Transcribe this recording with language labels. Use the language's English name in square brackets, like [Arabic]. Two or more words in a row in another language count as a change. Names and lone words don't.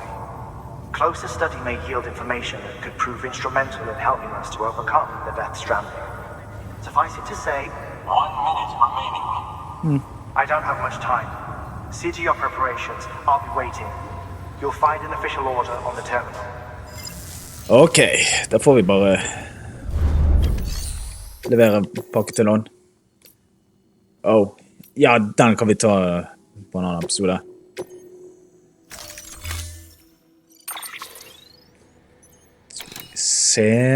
[English] Closer study may yield information that could prove instrumental in helping us to overcome the Death Stranding. Suffice it to say, 1 minute remaining. I don't have much time. See to your preparations. I'll be waiting. You'll find an official order on the terminal. [Norwegian] Ok, da får vi bare levere pakke til noen. Oh, ja, den kan vi ta på en annen episode. Se.